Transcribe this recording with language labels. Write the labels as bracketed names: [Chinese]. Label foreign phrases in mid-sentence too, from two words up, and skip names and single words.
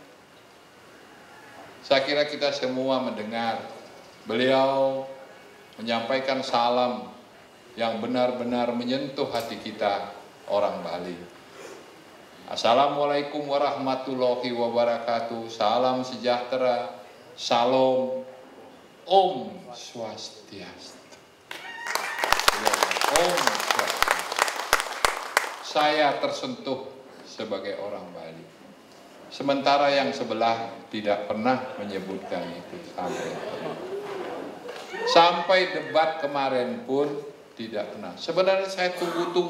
[Indonesian] Saya kira kita semua mendengar beliau menyampaikan salam yang benar-benar menyentuh hati kita orang Bali. [Arabic] السلام عليكم ورحمة الله وبركاته. [Indonesian] Salam sejahtera. [Balinese] Salam. Om Swastiastu. Om Swastiastu. [Indonesian] Saya tersentuh sebagai orang Bali. Sementara yang sebelah tidak pernah menyebutkan itu sampai debat kemarin pun tidak pernah.